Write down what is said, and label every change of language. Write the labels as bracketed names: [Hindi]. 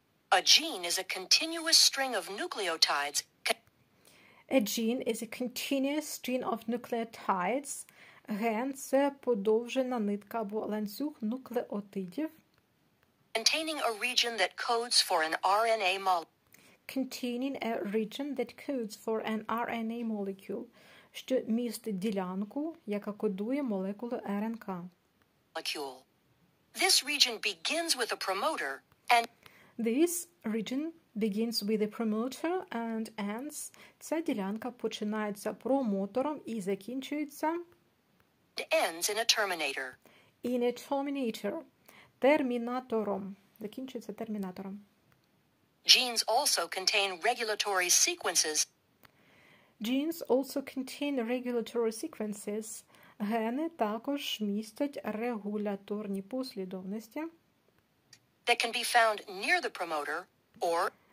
[English] A gene is a continuous string of nucleotides. A gene is a continuous string of nucleotides. [Ukrainian] Ген – це подовжена нитка або ланцюг нуклеотидів. [English] Containing a region that codes for an RNA molecule. Containing a region that codes for an RNA molecule, [Ukrainian] що містить ділянку, яка кодує молекулу РНК. [English] This region begins with a promoter and This region begins with a promoter and ends. [Ukrainian] Ця ділянка починається промотором і закінчується [English] ends in a terminator. In a terminator. [Ukrainian] Термінатором. Закінчується термінатором. [English] Genes also contain regulatory sequences. Genes also contain regulatory sequences. [Ukrainian] Гени також містять регуляторні послідовності. [English] That can be found near the promoter or